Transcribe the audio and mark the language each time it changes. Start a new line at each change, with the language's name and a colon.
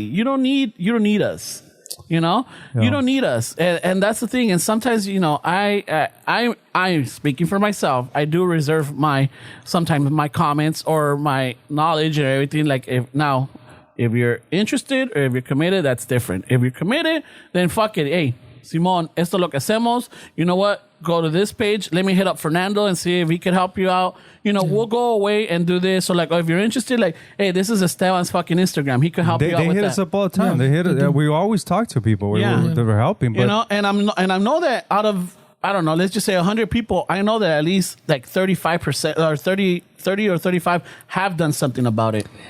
English: You don't need us. You don't need us, and that's the thing. And sometimes, I'm speaking for myself. I do reserve sometimes my comments or my knowledge and everything. Like, if you're interested or if you're committed, that's different. If you're committed, then fuck it.
Spanish: Hey, Simón, esto es lo que hacemos.
English: You know what? Go to this page. Let me hit up Fernando and see if he can help you out. We'll go away and do this. So, like, if you're interested, like, hey, this is Esteban's fucking Instagram. He could help you out with that. They hit us up all the time. We always talk to people. We're helping. But and I know that out of, I don't know, let's just say 100 people, I know that at least like 35% or 30 or 35 have done something about it.